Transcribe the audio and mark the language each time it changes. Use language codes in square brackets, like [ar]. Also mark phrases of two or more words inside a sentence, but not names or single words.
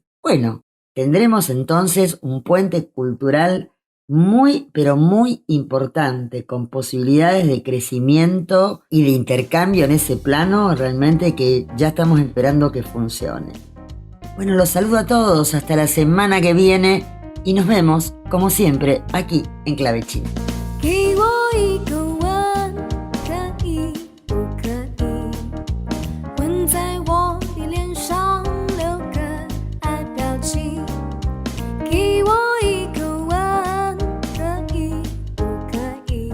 [es] Bueno, tendremos entonces un puente cultural muy, pero muy importante, con posibilidades de crecimiento y de intercambio en ese plano, realmente que ya estamos esperando que funcione. Bueno, los saludo a todos, hasta la semana que viene y nos vemos, como siempre, aquí en Clave China. [zh] 给我一个吻，可以不可以？吻在我的脸上，留个爱表情。给我一个吻，可以不可以？